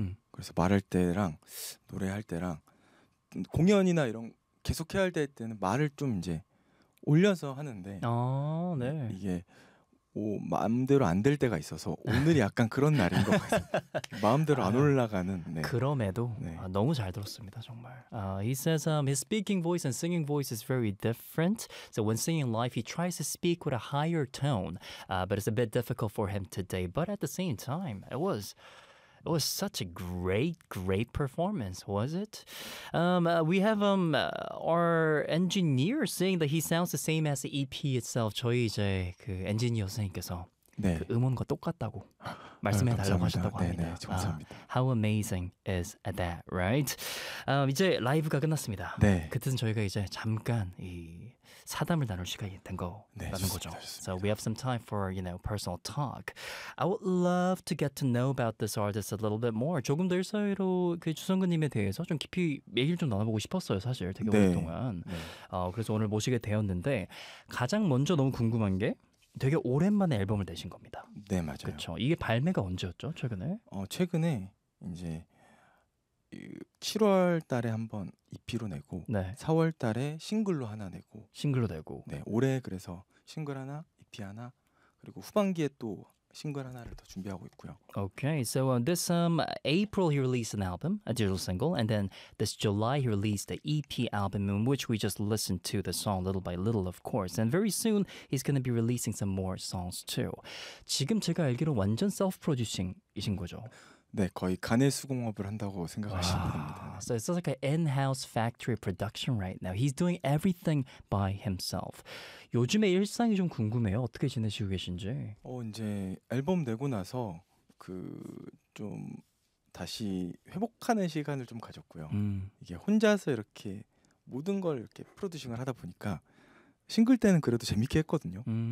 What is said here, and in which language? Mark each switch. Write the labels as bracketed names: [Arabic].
[Korean] 그래서 말할 때랑 노래할 때랑 공연이나 이런 계속 해야 할 때는 말을 좀 이제 올려서 하는데 아, 네. 이게 마음대로 안 될 때가 있어서 오늘이 약간 그런 날인 것 같아요. 마음대로 안 올라가는. 네. 그럼에도 네. 너무 잘 들었습니다, 정말. [English] He says his speaking voice and singing voice is very different. So when singing live, he tries to speak with a higher tone, but it's a bit difficult for him today. But at the same time, it was such a great, great performance, was it? We have our engineer saying that he sounds the same as the EP itself. [Korean] 저희 이제 그 엔지니어님께서 네. 그 음원과 똑같다고 말씀해 달라고 하셨다고 합니다. 네네, 감사합니다. [English] How amazing is that, right? [Korean] 이제 라이브가 끝났습니다. 네. 그때는 저희가 이제 잠깐 이 사담을 나눌 시간이 된 거라는 거죠. 좋습니다. [English] So we have some time for, you know, personal talk. I would love to get to know about this artist a little bit more. [Korean] 조금 더 일사회로 그 주성근님에 대해서 좀 깊이 얘기를 좀 나눠보고 싶었어요. 사실 되게 네. 오랫동안. 네. 그래서 오늘 모시게 되었는데 가장 먼저 너무 궁금한 게 되게 오랜만에 앨범을 내신 겁니다. 네, 맞아요. 그쵸? 이게 발매가 언제였죠, 최근에? 최근에 이제 7월 달에 한번 EP로 내고 네. 4월 달에 싱글로 하나 내고 싱글로 내고 네, 올해 그래서 싱글 하나, EP 하나 그리고 후반기에 또 싱글 하나를 더 준비하고 있고요. [English] Okay, so this April he released an album, a digital single, and then this July he released the EP album in which we just listened to the song Little by Little, of course. And very soon he's going to be releasing some more songs too. [Korean] 지금 제가 알기로 완전 self-producing이신 거죠? 네, 거의 간의 수공업을 한다고 생각하시면 [English] wow. [Korean] 됩니다. [English] So it's like an in-house factory production right now. He's doing everything by himself. [Korean] 요즘에 일상이 좀 궁금해요. 어떻게 지내시고 계신지? 이제 앨범 내고 나서 그 좀 다시 회복하는 시간을 좀 가졌고요. 이게 혼자서 이렇게 모든 걸 이렇게 프로듀싱을 하다 보니까 싱글 때는 그래도 재밌게 했거든요.